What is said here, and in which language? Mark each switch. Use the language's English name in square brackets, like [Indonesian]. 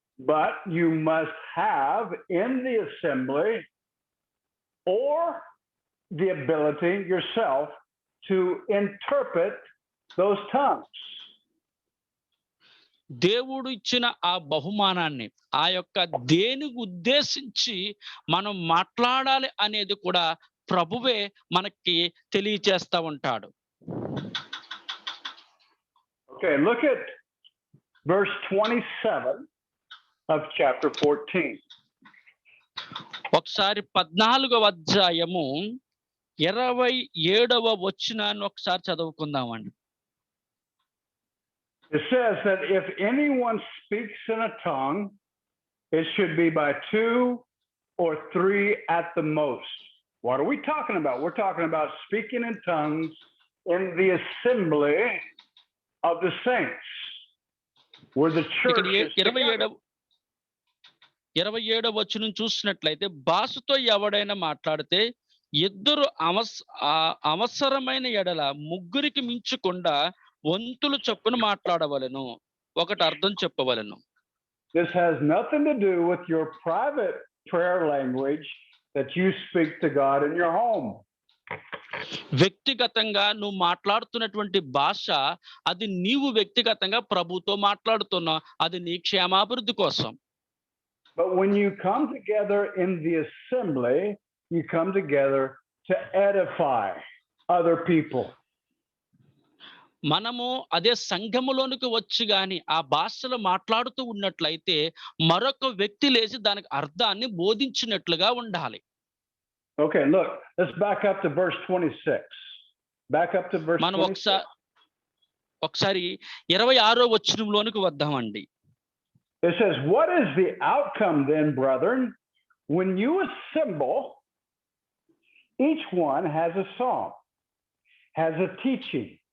[English] But you must have in the assembly or the ability yourself to interpret those tongues. [Telugu] దేవుడు ఇచ్చిన ఆ బహుమానాన్ని, ఆ యొక్క దేనికి ఉద్దేశించి మనం మాట్లాడాలి అనేది కూడా ప్రభువే మనకి తెలియచేస్తా ఉంటాడు. [English] Okay, look at verse 27 of chapter 14. [Telugu] ఒకసారి 14వ అధ్యాయము 27వ వచనాన్ని ఒకసారి చదువుకుందామండి. [English] It says that if anyone speaks in a tongue, it should be by 2 or 3 at the most. What are we talking about? We're talking about speaking in tongues in the assembly of the saints, where the church is together. [Telugu] 27వ వచనం చూసినట్లయితే, భాషతో ఎవడైనా మాట్లాడితే ఇద్దరు అవసరమైన ఎడల ముగ్గురికి మించకుండా వంతులు చొప్పున మాట్లాడవలెను, ఒకటి అర్థం చెప్పవలెను. [English] This has nothing to do with your private prayer language that you speak to God in your home. [Telugu] వ్యక్తిగతంగా నువ్వు మాట్లాడుతున్నటువంటి భాష, అది నీవు వ్యక్తిగతంగా ప్రభుతో మాట్లాడుతున్నావు, అది నీ క్షేమాభివృద్ధి కోసం. [English] But when you come together in the assembly, you come together to edify other people. [Telugu] మనము అదే సంఘములోనికి వచ్చి గాని ఆ భాషలో మాట్లాడుతూ ఉన్నట్లయితే మరొక వ్యక్తి లేచి దానికి అర్థాన్ని బోధించినట్లుగా ఉండాలి. [English] Okay, look, let's back up to verse 26. Back up to verse 26. [Telugu] మనం ఒకసారి 26వ వచనంలోనికి వద్దామండి. [English] It says, what is the outcome then, brethren? When you assemble, each one has a song, has a teaching,